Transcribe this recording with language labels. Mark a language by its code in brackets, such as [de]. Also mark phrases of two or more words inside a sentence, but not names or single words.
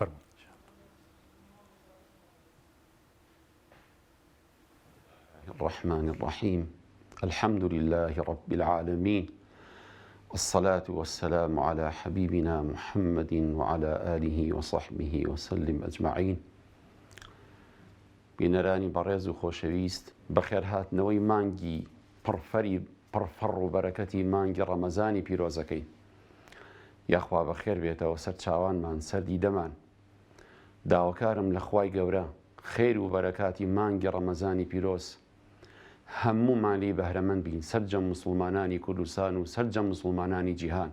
[ckb] فەرموو. [ar] الرحمن الرحيم الحمد لله رب العالمين والصلاة والسلام على حبيبنا محمد وعلى آله وصحبه وسلم أجمعين. [ckb] بینەرانی بەڕێز و خۆشەویست بەخێر هاتنەوەی مانگی پڕفەڕ و بەرەکەتی مانگی ڕەمەزانی پیرۆزەکەی یاخوا بەخێر بێتەوە سەر چاوانمان سەردی دەمان. داواکارم لە خوای گەورە خێر و بەرەکاتی مانگی ڕەمەزانی پیرۆز هەموومان لێی بەهرەمەند بین، سەرجەم موسڵمانانی کوردستان و سەرجەم موسڵمانانی جیهان.